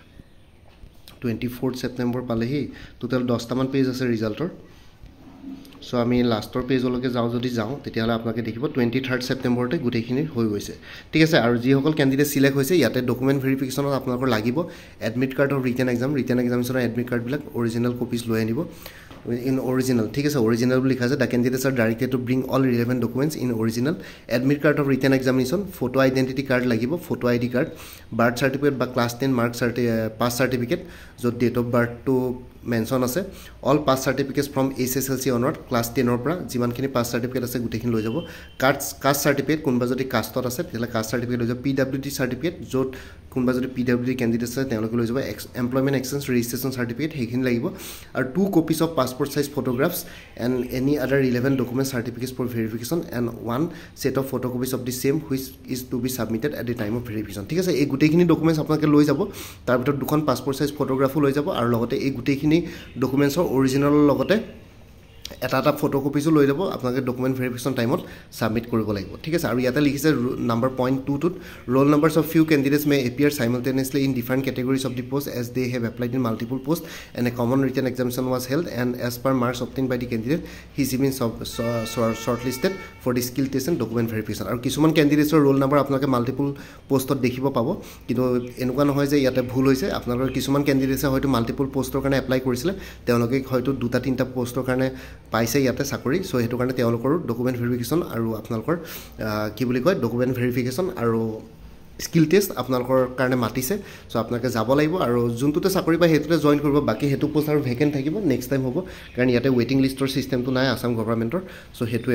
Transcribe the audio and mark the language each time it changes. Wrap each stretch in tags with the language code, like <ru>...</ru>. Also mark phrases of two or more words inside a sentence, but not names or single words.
<as>24th সেপ্টেম্বৰ পালেহি টোটাল 10টা মান পেজ আছে ৰিজাল্টৰ সো আমি লাষ্টৰ পেজলৈকে যাওঁ তেতিয়ালে আপোনালোকে দেখিব 23rd সেপ্টেম্বৰতে গুটেখিনি হৈ গৈছে ঠিক আছে আৰু যি সকল ক্যান্ডিডেট সিলেক্ট হৈছে ইয়াতে</as> <en>document verification</en> <as>আপোনালোকৰ লাগিব</as> <en>admit card of written examination admit card</en> <as>বিলাক</as> <en>original copies</en> <as>লৈ আনিব in</as> <en>original</en> <as>ঠিক আছে</as> <en>original</en> <as>বুলি লিখা আছে</as> <en>the candidates are directed to bring all relevant documents in original admit card of written examination photo identity card লাগিব photo ID card birth certificate বা class 10 mark pass certificate যত date of birth to mention আছে all pass certificates from SSLC onward class 10</en> <as>ৰ পৰা যিমানখিনি</as> <en>pass certificate আছে</en> <as>গুটেখিনি লৈ যাব</as> <en>caste certificate</en> <as>কোনবা যদি কাষ্টত আছে তেলা</as> <en>caste certificate</en> <as>লৈ যাব</as> <en>PWD certificate</en> <as>যত কোনবা যদি</as> <en>PWD candidate</en> <as>আছে তেওঁলোকে লৈ যাব</as> <en>employment exchange registration certificate</en> <as>হেখিনি লাগিব আৰু</as> <en>2 copies of passport size photographs and any other relevant document certificates for verification and one set of photocopies of the same which is to be submitted at the time of verification</en> <as>ঠিক আছে এই গুটেখিনি ডকুমেন্টস আপোনালোকে লৈ যাব তাৰ ভিতৰত দুখন পাসপোর্ট সাইজ ফটোগ্ৰাফো লৈ যাব আৰু লগতে এই গুটেখিনি ডকুমেন্টছৰ অৰিজিনাল লগতে এটা ফটোকপিজও লৈ যাব আপোনালোকে ডকুমেন্ট ভেৰিফিকেশ্যন টাইমত সাবমিট কৰিব লাগিব ঠিক আছে আৰু ইয়াতে লিখিছে নাম্বাৰ পইণ্ট 2 টোত</as> <en>roll numbers of few candidates may appear simultaneously in different categories of the post as they have applied in multiple posts and a common written examination was held and as per marks obtained by the candidate he is even shortlisted for the skill test and</en> <as>document verification আৰু কিছুমান ক্যান্ডিডেটছৰ</as> <en>roll number</en> <as>আপোনালোকে মাল্টিপল পোষ্টত দেখিব পাব কিন্তু এনেকুৱা নহয় যে ইয়াতে ভুল হৈছে আপোনালোকৰ কিছুমান ক্যান্ডিডেটছে হয়তো মাল্টিপল পোষ্টৰ কাৰণে এপ্লাই কৰিছিল তেওঁলোকে হয়তো দুটা তিনটা পোষ্টৰ কাৰণে পাইছে ইয়াতে চাকৰি সো হেতু কাৰণে তেওঁলোকৰ ডকুমেন্ট ভেৰিফিকেশ্যন আৰু আপোনালোকৰ কি বুলি কয় ডকুমেন্ট ভেৰিফিকেশ্যন আৰু স্কিল টেষ্ট আপোনালোকৰ কাৰণে মাতিছে সো আপোনালোকে যাব লাগিব আৰু যোনটোতে চাকৰি পাই হেতুতে জয়েন কৰিব বাকি হেতু পোষ্ট আৰু ভেকেন্ট থাকিব নেক্সট টাইম হ'ব কাৰণ ইয়াতে</as> <en>waiting list system</en> <as>নাই আসাম গভৰ্ণমেন্টৰ সো হেতুৱে</as>